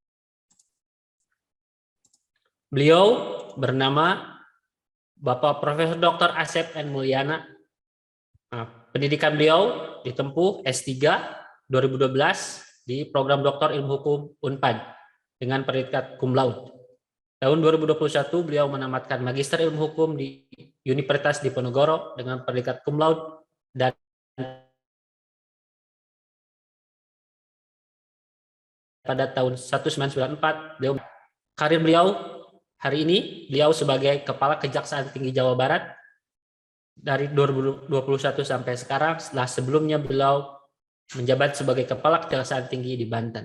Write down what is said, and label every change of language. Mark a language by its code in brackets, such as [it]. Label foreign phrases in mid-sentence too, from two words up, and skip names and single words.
[id] Beliau bernama Bapak Profesor Dr. Asep N. Mulyana. Pendidikan beliau ditempuh S3 2012 di program Doktor Ilmu Hukum Unpad dengan predikat [la] cum laude. [id] Tahun 2021 beliau menamatkan Magister Ilmu Hukum di Universitas Diponegoro dengan predikat [la] cum laude [id] dan pada tahun 1994 beliau karir beliau hari ini beliau sebagai Kepala Kejaksaan Tinggi Jawa Barat dari 2021 sampai sekarang, setelah sebelumnya beliau menjabat sebagai Kepala Kejaksaan Tinggi di Banten.